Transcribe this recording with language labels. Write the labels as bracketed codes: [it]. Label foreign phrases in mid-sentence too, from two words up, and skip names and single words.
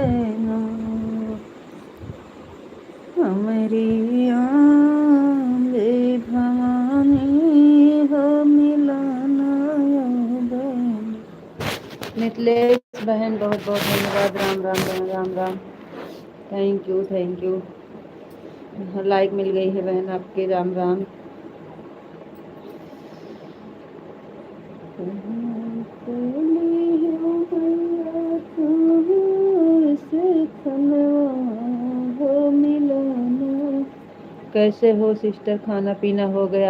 [hi] बहना हमारी आंबे भवानी हो मिलाना बहन। मिथिलेश बहन बहुत बहुत धन्यवाद। राम राम बहन, राम राम। [en] thank you, thank you. [hi] लाइक मिल गई है बहन आपके। राम राम। कैसे हो सिस्टर, खाना पीना हो गया?